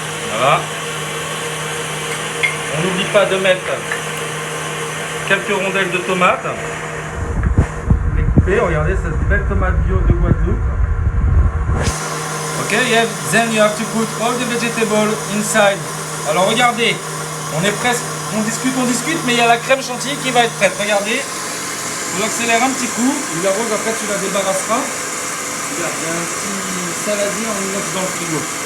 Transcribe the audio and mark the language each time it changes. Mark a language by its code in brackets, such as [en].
[fr] Voilà. On n'oublie pas de mettre quelques rondelles de tomates. Les couper, regardez, c'est une belle tomate bio de Guadeloupe. Ok, yeah. [en] Then you have to put all the vegetables inside. [fr] Alors regardez, on est presque, on discute, mais il y a la crème chantilly qui va être prête. Regardez, on accélère un petit coup. La rose, après tu la débarrasseras. Regarde, il y a un petit saladier en inox dans le frigo.